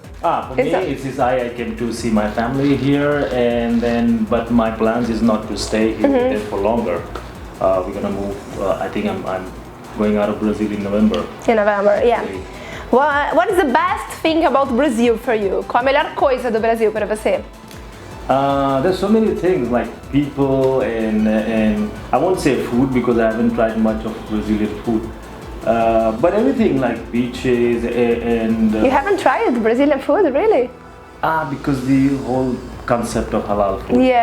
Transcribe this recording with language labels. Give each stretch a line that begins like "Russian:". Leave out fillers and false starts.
English: For me, I came to see my family here, but my plans is not to stay here for longer. We're gonna move. I think I'm going out of Brazil in November. In November, yeah. What is the best thing about Brazil for you?
Portuguese: Qual a melhor coisa do Brasil para você?
English: There's so many things, like people and I won't say food because I haven't tried much of Brazilian food. But everything like beaches and. You haven't tried Brazilian food, really? Because the whole concept of halal food.